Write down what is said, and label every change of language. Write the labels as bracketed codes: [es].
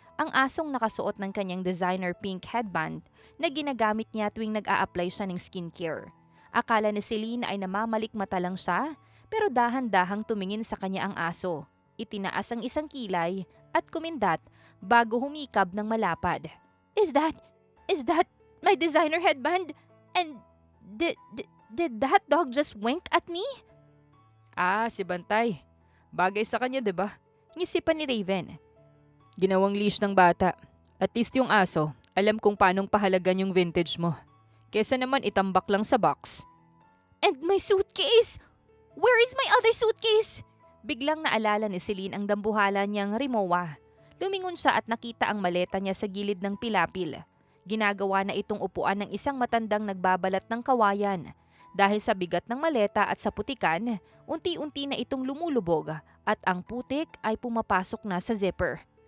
[tl] Ang asong nakasuot ng kanyang designer pink headband na ginagamit niya tuwing nag-a-apply siya ng skincare. Akala ni Celine ay namamalikmata lang siya, pero dahan-dahang tumingin sa kanya ang aso. Itinaas ang isang kilay at kumindat bago humikab ng malapad. [en] Is that my designer headband? And did that dog just wink at me? [tl] Ah, si Bantay. Bagay sa kanya, 'di ba? Ngisipan ni Raven. Ginawang leash ng bata. At least yung aso, alam kung paanong pahalagan yung vintage mo. Kesa naman itambak lang sa box. [en] And my suitcase! Where is my other suitcase? [tl] Biglang naalala ni Celine ang dambuhala niyang Rimowa. Lumingon siya at nakita ang maleta niya sa gilid ng pilapil. Ginagawa na itong upuan ng isang matandang nagbabalat ng kawayan. Dahil sa bigat ng maleta at sa putikan, unti-unti na itong lumulubog at ang putik ay pumapasok na sa zipper.